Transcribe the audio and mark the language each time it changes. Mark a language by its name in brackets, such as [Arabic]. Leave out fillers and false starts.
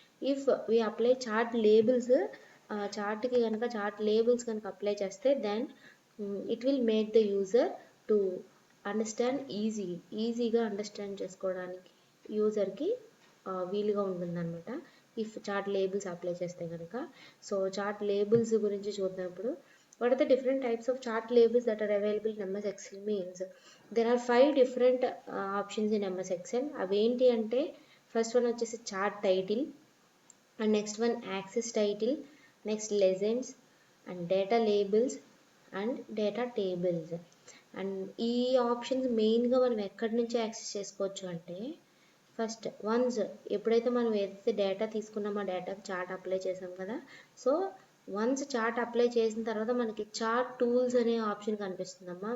[English] if we apply chart labels, [Telugu] చార్ట్కి కనుక chart labels కనుక apply చేస్తే [English] then it will make the user to understand [Telugu] ఈజీగా understand చేసుకోవడానికి యూజర్కి వీలుగా ఉంటుందన్నమాట [English] if chart labels [Telugu] అప్లై చేస్తే కనుక. సో చార్ట్ లేబుల్స్ గురించి చూద్దాం ఇప్పుడు. [English] What are the different types of chart labels that are available in MS Excel means there are 5 different options in MS Excel. [Telugu] అవేంటి అంటే ఫస్ట్ వన్ వచ్చేసి chart title, and next one axis title, next legends, and data labels, and data tables. And ఈ options మెయిన్గా మనం ఎక్కడి నుంచి access చేసుకోవచ్చు అంటే ఫస్ట్ వన్స్ ఎప్పుడైతే మనం ఏదైతే డేటా తీసుకున్నామో ఆ డేటాకి చార్ట్ అప్లై చేసాం కదా, సో వన్స్ చార్ట్ అప్లై చేసిన తర్వాత మనకి చార్ట్ టూల్స్ అనే ఆప్షన్ కనిపిస్తుందమ్మా.